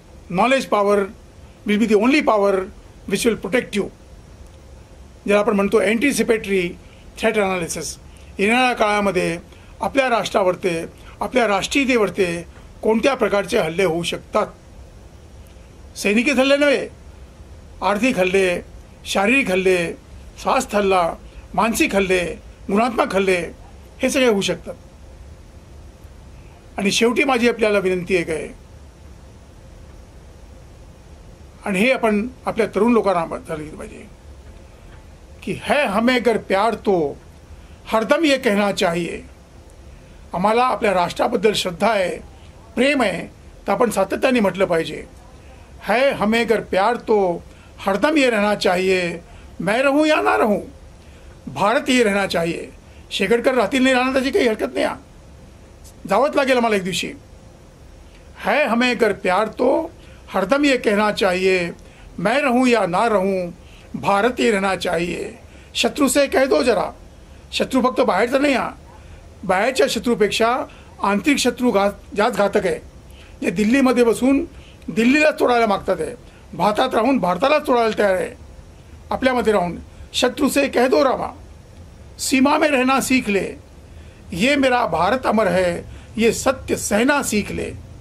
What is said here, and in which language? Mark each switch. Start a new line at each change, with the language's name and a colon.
English: Knowledge power will be the only power which will protect you.
Marathi: ज्याला आपण म्हणतो anticipatory threat analysis. येणाऱ्या काळामध्ये आपल्या राष्ट्रावरती, आपल्या राष्ट्रीयतेवरती कोणत्या प्रकारचे हल्ले होऊ शकतात. सैनिकी हल्ले नव्हे, आर्थिक हल्ले, शारीरिक हल्ले, स्वास्थ्य हल्ला, मानसिक हल्ले, गुणात्मक हल्ले, हे सगळे होऊ शकतात. आणि शेवटी माझी आपल्याला विनंती एक आहे, आणि हे आपण आपल्या तरुण लोकांना सांगितलं पाहिजे की है हमें अगर प्यार तो हरदम ये कहना चाहिए. आम्हाला आपल्या राष्ट्राबद्दल श्रद्धा आहे, प्रेम आहे, तर आपण सातत्याने म्हटलं पाहिजे, है हमें अगर प्यार तो हरदम ये रहना चाहिए, मैं रहूं या ना रहूं, भारत ये रहना चाहिए. शेगडकर राहतील नाही राहणार त्याची काही हरकत नाही, जावंच लागेल आम्हाला एक दिवशी.
Hindi: है हमें अगर प्यार तो हरदम ये कहना चाहिए, मैं रहूं या ना रहूं, भारत ये रहना चाहिए. शत्रू से कह दो जरा.
Marathi: शत्रू फक्त बाहेरचा नाही, बाहेरच्या शत्रूपेक्षा आंतरिक शत्रू जास्त घातक आहे. जे दिल्लीमध्ये बसून दिल्लीलाच तोडायला मागतात आहे, भारतात राहून भारतालाच तोडायला तयार आहे.
Hindi: आपल्यामध्ये राहून शत्रु से कह दो रामा, सीमा में रहना सीख ले, ये मेरा भारत अमर है, ये सत्य सहना सीख ले.